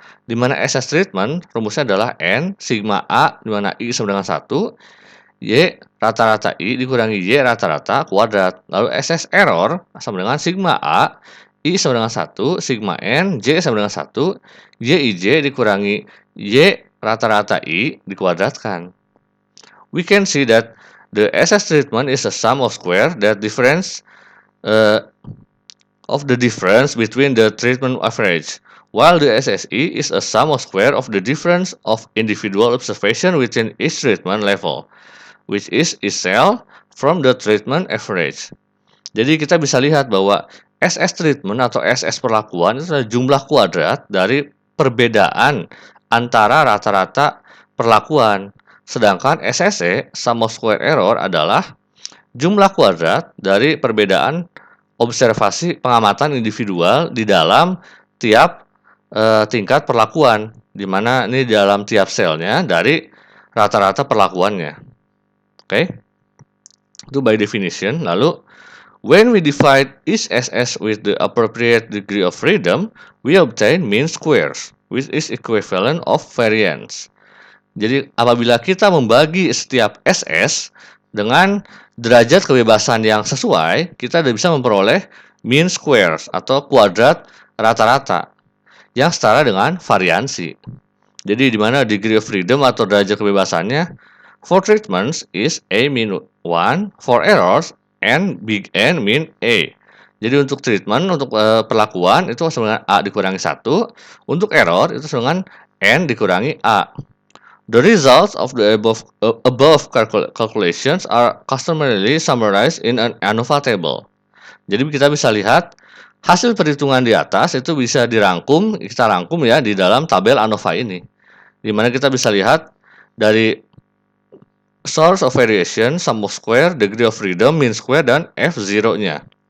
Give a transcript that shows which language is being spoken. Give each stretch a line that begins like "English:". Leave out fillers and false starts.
Indonesian: Di mana SS treatment rumusnya adalah N sigma A, di mana I sama dengan 1, Y rata-rata I dikurangi Y rata-rata kuadrat. Lalu SS error sama dengan sigma A, I sama dengan 1, sigma N, J sama dengan 1, YIJ dikurangi Y rata-rata I dikuadratkan.
English: We can see that the SS treatment is a sum of square that difference of the difference between the treatment average, while the SSE is a sum of square of the difference of individual observation within each treatment level, which is itself from the treatment average.
Indonesian: Jadi kita bisa lihat bahwa SS treatment atau SS perlakuan itu adalah jumlah kuadrat dari perbedaan antara rata-rata perlakuan. Sedangkan SSE, sum of square error, adalah jumlah kuadrat dari perbedaan observasi pengamatan individual di dalam tiap tingkat perlakuan, di mana ini dalam tiap selnya dari rata-rata perlakuannya. Oke, itu
English: by definition. Lalu, when we divide each SS with the appropriate degree of freedom, we obtain mean squares, which is equivalent of variance.
Indonesian: Jadi apabila kita membagi setiap SS dengan derajat kebebasan yang sesuai, kita bisa memperoleh mean squares atau kuadrat rata-rata yang setara dengan variansi. Jadi di mana degree of freedom atau derajat kebebasannya
English: for treatments is A min 1, for errors and big N min A.
Indonesian: Jadi untuk treatment, untuk perlakuan itu sama dengan A dikurangi 1, untuk error itu sama dengan N dikurangi A.
English: The results of the above calculations are customarily summarized in an ANOVA table.
Indonesian: Jadi kita bisa lihat hasil perhitungan di atas itu bisa kita rangkum ya di dalam tabel ANOVA ini. Di mana kita bisa lihat dari source of variation, sum of square, degree of freedom, mean square, dan F0-nya.